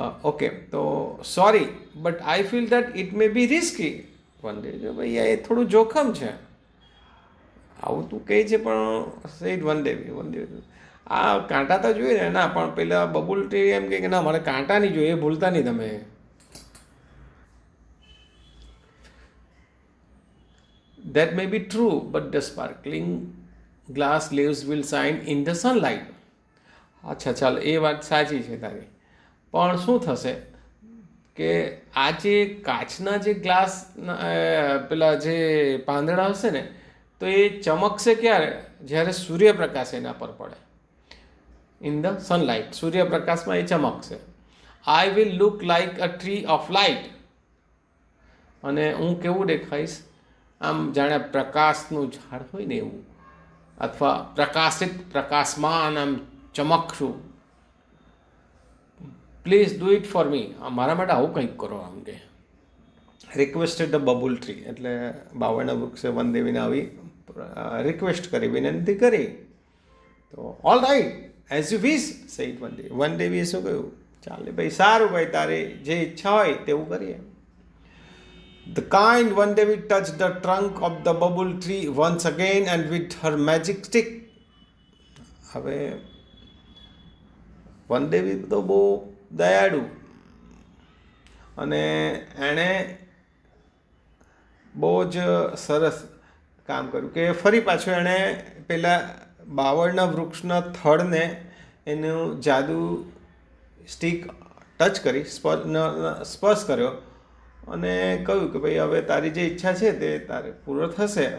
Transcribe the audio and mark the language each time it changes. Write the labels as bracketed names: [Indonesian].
[English] Okay, તો sorry but I feel that it may be risky. [Gujarati] વનદેવી કહ્યું ભાઈ એ થોડું જોખમ છે, આવું તું કહે છે, પણ સહિત વનદેવી આ કાંટા તો જોઈએ ને. ના, પણ પેલા બબુલ ટ્રી એમ કે ના મારે કાંટા નહીં જોઈએ, એ ભૂલતા નહીં તમે. [English] That may be true, but the sparkling glass leaves will shine in the sunlight. [Gujarati] અચ્છા ચાલ, એ વાત સાચી છે તારી, પણ શું થશે કે આ જે કાચના જે ગ્લાસ પેલા જે પાંદડા હશે ને, તો એ ચમકશે ક્યારે? જ્યારે સૂર્યપ્રકાશ એના પર પડે. [English] in the sunlight, [Gujarati] સૂર્યપ્રકાશમાં A ચમકશે. [English] I will look like a tree of light. [Gujarati] અને હું કેવું દેખાઈશ? આમ જાણે પ્રકાશનું ઝાડ હોય ને એવું, અથવા પ્રકાશિત, પ્રકાશમાન, આમ ચમકશું. [English] Please do it for me. [Gujarati] મારા માટે આવું કંઈક કરો. આમ કે [English] requested the babul tree, [Gujarati] એટલે બાવળના વૃક્ષે વનદેવીને આવી રિક્વેસ્ટ કરી, વિનંતી કરી. તો [English] all right, as you wish, [Gujarati] સહિત વનદેવી. વનદેવીએ શું કહ્યું? ચાલે ભાઈ, સારું ભાઈ, તારી જે ઈચ્છા હોય તેવું કરીએ. [English] The kind Vandevi touched the trunk of the bubble tree once again and with her magic stick. [Gujarati] હવે વનદેવી તો બહુ દયાળુ, અને એણે બહુ જ સરસ કામ કર્યું કે ફરી પાછું એણે પેલા બાવળના વૃક્ષના થડને એનું જાદુ સ્ટીક ટચ કરી, સ્પર્શ કર્યો અને કહ્યું કે ભાઈ હવે તારી જે ઈચ્છા છે તે તારે પૂરો થશે.